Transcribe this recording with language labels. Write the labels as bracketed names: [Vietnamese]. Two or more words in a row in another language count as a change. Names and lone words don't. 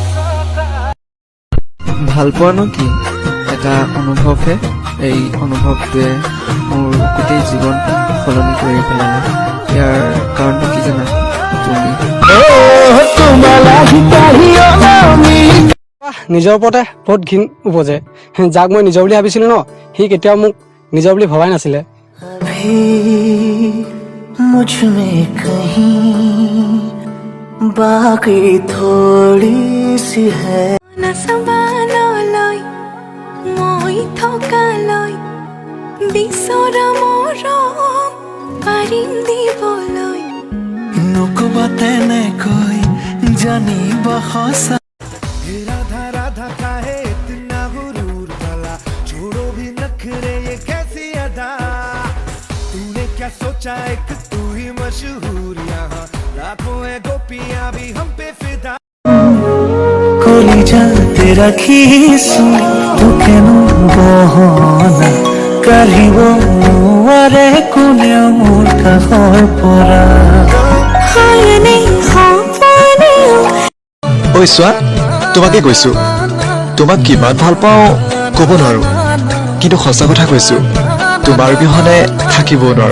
[Assamese] ভাল পোৱানো কি এটা অনুভৱহে এই অনুভৱটোৱে মোৰ গোটেই জীৱন সলনি কৰি পেলালে ইয়াৰ কাৰণটো কি জানা তুমি নিজৰ ওপৰতে বহুত ঘিণ উপজে যাক মই নিজৰ বুলি ভাবিছিলো ন সি কেতিয়াও মোক নিজৰ বুলি ভবাই নাছিলে [Hindi] अभी मुझ में कहीं बाकी थोड़ी सी है [Assamese] নাচাবানলৈ মই থকালৈ বিচৰা মৰম পাৰিম দিবলৈ নকবা তেনেকৈ জানিব সঁচা [Hindi] राधा राधा काहे इतना गुरूर भला छोड़ो भी नखरे ये कैसी अदा तूने क्या सोचा एक तू ही मशहूर यहाँ लाखों है गोपियां भी हम पे फिदा [Assamese] কলিজাতে ৰাখিছো তোকেনো গহনা কাঢ়িব নোৱাৰে কোনেও মোৰ কাষৰ পৰা হয়নে সপনেও ঐ চোৱা তোমাকে কৈছো তোমাক কিমান ভাল পাওঁ ক'ব নোৱাৰো কিন্তু সঁচা কথা কৈছো তোমাৰ বিহনে থাকিব নোৱাৰো